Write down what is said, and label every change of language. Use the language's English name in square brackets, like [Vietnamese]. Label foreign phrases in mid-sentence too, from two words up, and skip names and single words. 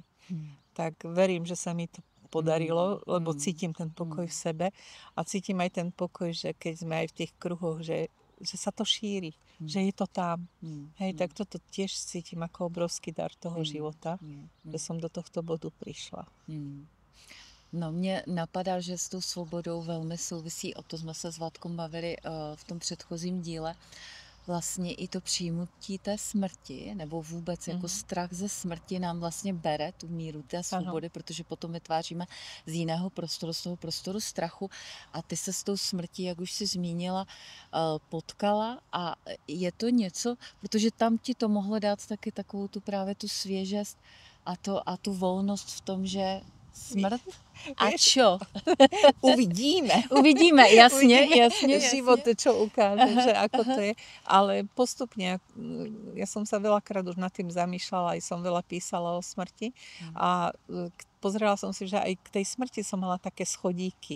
[Slovak] Tak verím, že sa mi to podarilo, lebo cítim ten pokoj v sebe a cítim aj ten pokoj, že keď sme aj v tých kruhoch, že sa to šíri, že je to tam. Hej, tak toto tiež cítim ako obrovský dar toho života, že som do tohto bodu prišla. [Czech] No, mě napadá, že s tou svobodou velmi souvisí, o to jsme se s Vladkom bavili v tom předchozím díle, vlastně i to přijímutí té smrti, nebo vůbec jako strach ze smrti nám vlastně bere tu míru té svobody, protože potom vytváříme z jiného prostoru, z toho prostoru strachu a ty se s tou smrtí, jak už jsi zmínila, potkala a je to něco, protože tam ti to mohlo dát taky takovou tu právě tu svěžest a tu volnost v tom, že smrt? [Slovak] A čo? Uvidíme, jasne. Život, čo ukáže, že ako to je. Ale postupne, ja som sa veľakrát už nad tým zamýšľala, aj som veľa písala o smrti a pozrela som si, že aj k tej smrti som mala také schodíky.